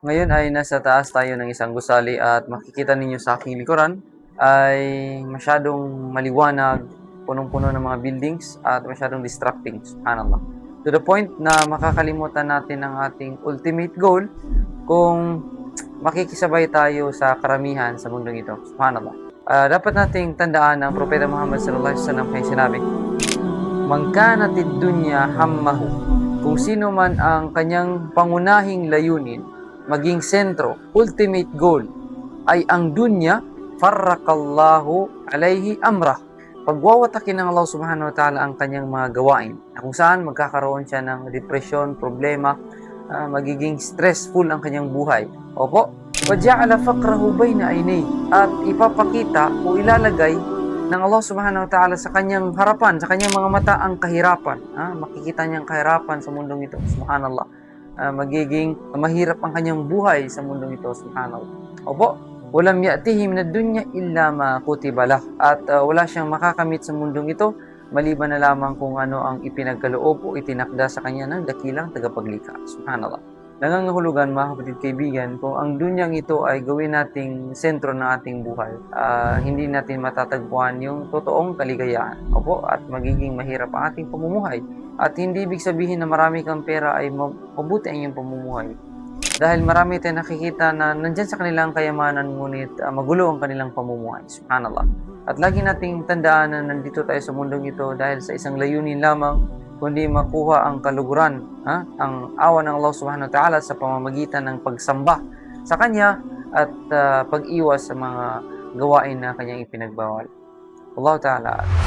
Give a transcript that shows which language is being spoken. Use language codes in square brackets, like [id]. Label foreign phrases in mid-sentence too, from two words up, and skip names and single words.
[tl] Ngayon ay nasa taas tayo ng isang gusali at makikita ninyo sa aking likuran ay masyadong maliwanag, punong-puno ng mga buildings at masyadong distracting. Subhanallah. [en] To the point [tl] na makakalimutan natin ang ating [en] ultimate goal [tl] kung makikisabay tayo sa karamihan sa mundong ito. Subhanallah. Dapat nating tandaan ang Propeta Muhammad [ar] صلى الله عليه وسلم [tl] kay sinabi, [ar] "من كانت الدنيا همه." [tl] Kung sino man ang kanyang pangunahing layunin, maging sentro, [en] ultimate goal, [tl] ay ang dunya, [ar] فرق الله عليه أمره. [tl] Pagwawatakin ng Allah [ar] سبحانه وتعالى [tl] ang kanyang mga gawain, na kung saan magkakaroon siya ng depression, problema, magiging stressful ang kanyang buhay. Opo, [ar] وَجَعَلَ فَقْرَهُ بَيْنَ عَيْنَيْهِ, [tl] at ipapakita o ilalagay ng Allah [ar] سبحانه وتعالى [tl] sa kanyang harapan, sa kanyang mga mata ang kahirapan. Makikita niyang kahirapan sa mundong ito. Subhanallah. Magiging mahirap ang kanyang buhay sa mundong ito. Subhanallah. Opo, [ar] ولم يأته من الدنيا إلا ما كتب له. [tl] At wala siyang makakamit sa mundong ito maliban na lamang kung ano ang ipinagkaloob o itinakda sa kanya ng dakilang tagapaglikha. Subhanallah. Nangangahulugan, mga kapatid kaibigan, kung ang dunyang ito ay gawin nating sentro ng ating buhay, hindi natin matatagpuan yung totoong kaligayahan. Opo, at magiging mahirap ang ating pamumuhay. At hindi ibig sabihin na marami kang pera ay mabuti ang iyong pamumuhay. Dahil marami tayong nakikita na nandyan sa kanilang kayamanan, ngunit magulo ang kanilang pamumuhay. Subhanallah. At lagi nating tandaan na nandito tayo sa mundong ito dahil sa isang layunin lamang, kundi makuha ang kaluguran, ang awa ng Allah [ar] سبحانه وتعالى [tl] sa pamamagitan ng pagsamba sa Kanya at pag-iwas sa mga gawain na Kanyang ipinagbawal. [ar] الله تعالى.